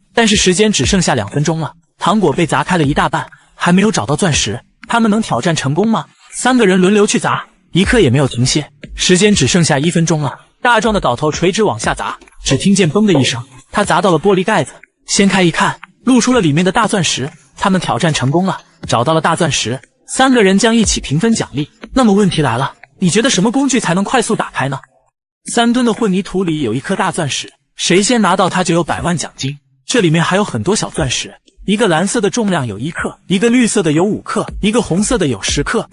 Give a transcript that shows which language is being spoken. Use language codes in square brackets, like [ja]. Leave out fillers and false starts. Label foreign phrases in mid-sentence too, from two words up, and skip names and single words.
[zh] 但是時間只剩下2分鐘了，糖果被砸開了一大半，還沒有找到鑽石，他們能挑戰成功嗎？3個人輪流去砸，一刻也沒有停歇。時間只剩下1分鐘了，大壯的镐頭垂直往下砸，只聽見嘣的一聲，他砸到了玻璃蓋子，掀開一看，露出了裡面的大鑽石。他們挑戰成功了，找到了大鑽石，3個人将一起平分獎勵。那麼問題來了，你覺得什麼工具才能快速打開呢？3噸的混凝土裡有一顆大鑽石，誰先拿到它就有100萬獎金。這裡面還有很多小鑽石，一個藍色的重量有1克，一個綠色的有5克，一個紅色的有10克。